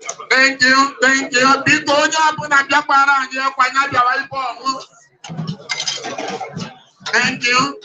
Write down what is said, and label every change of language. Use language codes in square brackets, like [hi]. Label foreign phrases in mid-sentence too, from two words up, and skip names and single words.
[en] Thank you, thank you. [ig] Biko, onye ọbụla bịakwara anyị akwa, ya bịawa ibe ọmụ. [en] Thank you.